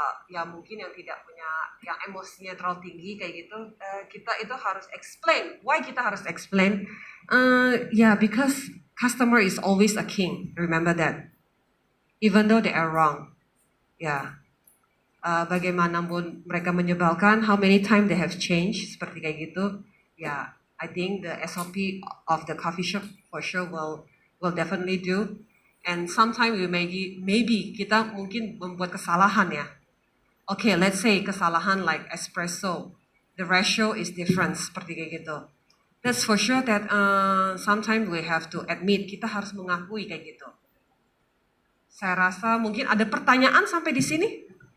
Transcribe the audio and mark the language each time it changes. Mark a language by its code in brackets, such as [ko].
[id] Ya mungkin yang tidak punya, yang emosinya terlalu tinggi kayak gitu, kita itu harus explain. Why kita harus explain? [en] Because customer is always a king. Remember that. Even though they are wrong. Yeah. [id] bagaimanapun mereka menyebalkan, [en] how many time they have changed, [id] seperti kayak gitu. [en] Ya, I think the SOP of the coffee shop for sure will definitely do. And sometimes we maybe [id] kita mungkin membuat kesalahan ya. [en] Okay, let's say kesalahan like espresso, the ratio is different [id] seperti kayak gitu. [en] That's for sure that sometimes we have to admit, [id] kita harus mengakui kayak gitu. Saya rasa mungkin ada pertanyaan sampai di sini.